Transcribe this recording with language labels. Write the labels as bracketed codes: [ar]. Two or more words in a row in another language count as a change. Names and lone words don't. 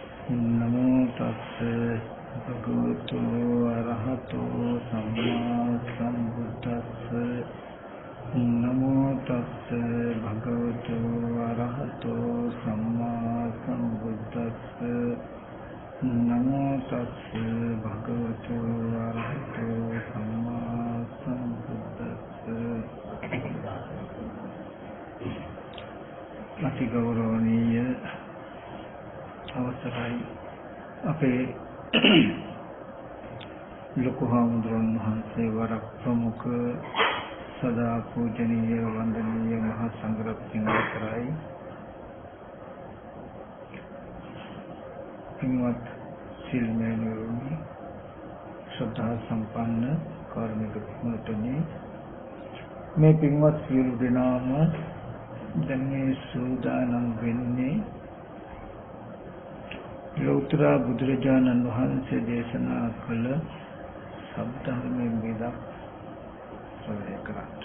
[pi] नमो तस्से भगवतो अरहतो सम्मा सम्बुद्धस्से नमो तस्से भगवतो अरहतो सम्मा सम्बुद्धस्से नमो तस्से भगवतो अरहतो सम्मा सम्बुद्धस्से [si] අති ගෞරවනීය අවසරයි අපේ ලොකු හාමුදුරන් වහන්සේ වරක් ප්‍රමුඛ සදා පූජනීය වන්දනීය මහා සංඝරත්නය අවසරයි පින්වත් සිල්මෑණිවරුනි ශ්‍රද්ධා සම්පන්න කාර්මික පින්වත්නි මේ පින්වත් සියලු දෙනාම දැන් මේ සූදානම් වෙන්නේ ලෞතර බුදුරජාණන් වහන්සේ දේශනා කළ සත්‍යධර්මයෙන් වේදක් ශ්‍රවණය කරන්න.